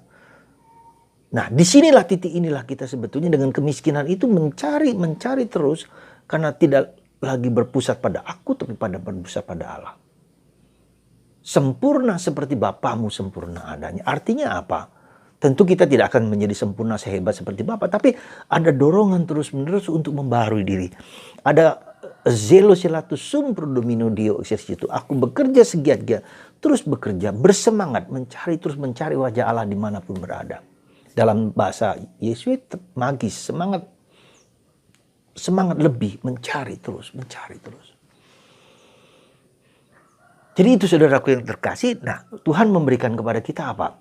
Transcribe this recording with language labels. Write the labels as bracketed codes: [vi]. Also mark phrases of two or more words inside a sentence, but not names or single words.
[id] Nah, disinilah titik inilah kita sebetulnya dengan kemiskinan itu mencari terus, karena tidak lagi berpusat pada aku, tapi berpusat pada Allah. Sempurna seperti Bapamu sempurna adanya. Artinya apa? Tentu kita tidak akan menjadi sempurna sehebat seperti Bapa, tapi ada dorongan terus-menerus untuk membarui diri. [la] Ada zelo selatus sum pro domino Deo exercitu. [id] Aku bekerja segiat-giat, terus bekerja, bersemangat, terus mencari wajah Allah dimanapun berada. Dalam bahasa Yesuit, magis, semangat lebih, mencari terus. Jadi itu saudaraku yang terkasih, nah Tuhan memberikan kepada kita apa?